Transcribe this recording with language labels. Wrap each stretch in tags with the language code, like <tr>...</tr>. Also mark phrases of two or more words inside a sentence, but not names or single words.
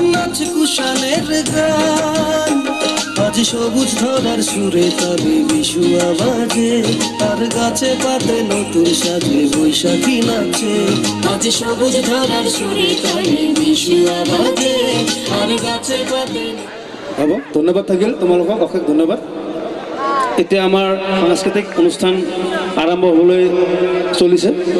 <bn>নাচ কুশানের গান আজ সবুজ ধরার সুরে তবে বিশু আওয়াজে আর গাছে পাতে নতুন সাজে বৈশাখী নাচে আজ সবুজ ধরার সুরে তবে বিশু আওয়াজে আর গাছে পাতে</bn> <as>হ'ব ধন্যবাদ থাকিল তোমালোকক অশেষ ধন্যবাদ এতিয়া আমাৰ সাংস্কৃতিক অনুষ্ঠান আৰম্ভ হ'বলৈ চলিছে।</as>